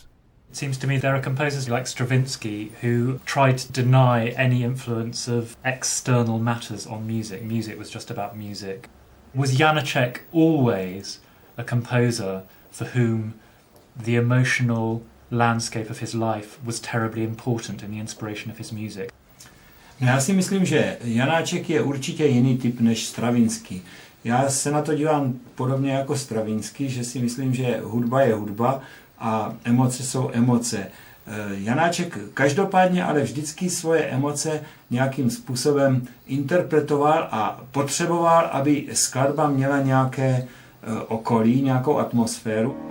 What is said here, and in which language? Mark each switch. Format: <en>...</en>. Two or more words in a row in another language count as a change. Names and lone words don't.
<en>It seems to me there are composers like Stravinsky who tried to deny any influence of external matters on music. Music was just about music. Was Janacek always a composer for whom the emotional landscape of his life was terribly important in the inspiration of his music?</en> <cs>Já si myslím, že Janáček je určitě jiný typ než Stravinsky. Já se na to dívám podobně jako Stravinsky, že si myslím, že hudba je hudba a emoce jsou emoce. Janáček každopádně ale vždycky svoje emoce nějakým způsobem interpretoval a potřeboval, aby skladba měla nějaké okolí, nějakou atmosféru.</cs>